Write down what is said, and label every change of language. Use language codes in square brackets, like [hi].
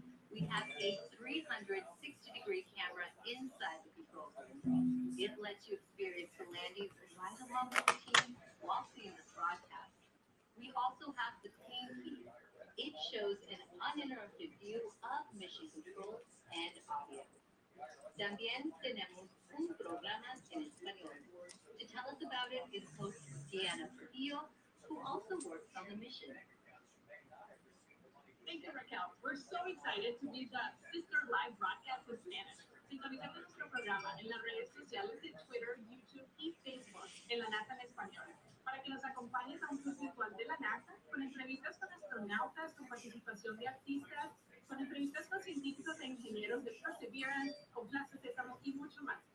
[en] We have a 360-degree camera inside the control room. It lets you experience the landings right along with the team while seeing this broadcast. We also have the team feed. It shows an uninterrupted view of mission control and audio. [es] También tenemos un programa en español. [en] To tell us about it is host Diana Trujillo, who also works on the mission. Thank you, Raquel. We're so excited to be the sister live broadcast in Spanish. [es] Sintoniza nuestro programa en las redes sociales de Twitter, YouTube y Facebook en la NASA en español, para que nos acompañes a un tour virtual de la NASA con entrevistas con astronautas, con participación de artistas, con entrevistas con científicos e ingenieros de Perseverance, con clases de Sésamo y mucho más.